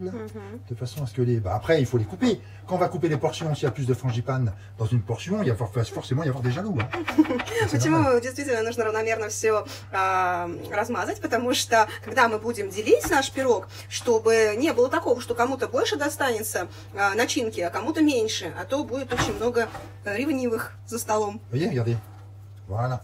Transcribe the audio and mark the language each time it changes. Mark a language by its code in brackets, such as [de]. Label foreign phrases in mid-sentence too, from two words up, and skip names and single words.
[fr] Мгм. de façon à ce que les... Bah, après, il faut les couper. Quand on va couper les portions, s'il y a plus de frangipane dans une portion, il va forcément y avoir des jaloux. Hein. C'est normal. [ru] Почему действительно нужно равномерно все размазать? Потому что, когда мы будем делить наш пирог, чтобы не было такого, что кому-то больше достанется начинки, а кому-то меньше, а то будет очень много ревнивых за столом. [fr] Vous voyez, regardez. Voilà.